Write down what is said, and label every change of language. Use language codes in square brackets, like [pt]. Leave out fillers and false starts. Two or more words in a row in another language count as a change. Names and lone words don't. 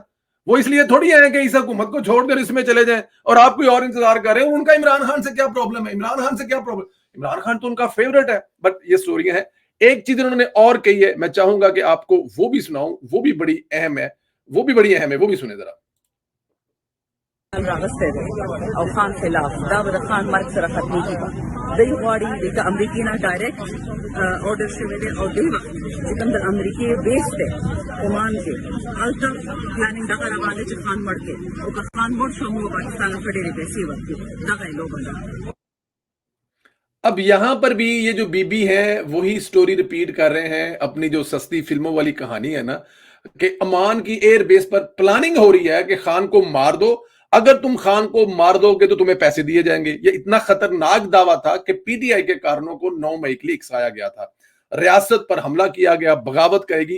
[ur] وہ اس لیے تھوڑی آئے کہ اس حکومت کو چھوڑ کر اس میں چلے جائیں اور آپ کوئی اور انتظار کر رہے ہو. ان کا عمران خان سے کیا پرابلم ہے؟ عمران خان سے کیا پرابلم؟ عمران خان تو ان کا فیورٹ ہے. بٹ یہ سٹوریاں ہیں. ایک چیز انہوں نے اور کہی ہے، میں چاہوں گا کہ آپ کو وہ بھی سناؤں، وہ بھی بڑی اہم ہے، وہ بھی بڑی اہم ہے، وہ بھی سنیں ذرا. [ps] راغستې او خان خلاف دا به د خان مرګ سره ختمېږي. دوی غواړي د امریکې نه ډایرکټ order شوی دی او دوی وخت چې کوم د امریکې بیس دی عمان کې هلته پلانینګ دغه روان دی چې خان مړ کړي او که خان مړ شو موږ پاکستان ته ډېرې پیسې ورکړي. دغه یې لوبه ده. [ur] اب یہاں پر بھی یہ جو بی بی ہے وہی [en] story repeat [ur] کر رہے ہیں، اپنی جو سستی فلموں والی کہانی ہے نا، کہ امان کی [en] air base [ur] پر پلاننگ ہو رہی ہے کہ خان کو مار دو، اگر تم خان کو مار دو گے تو تمہیں پیسے دیے جائیں گے. یہ اتنا خطرناک دعویٰ تھا کہ پی ٹی آئی کے کارنوں کو 9 مئی کے لیے اکسایا گیا تھا، ریاست پر حملہ کیا گیا، بغاوت کرے گی.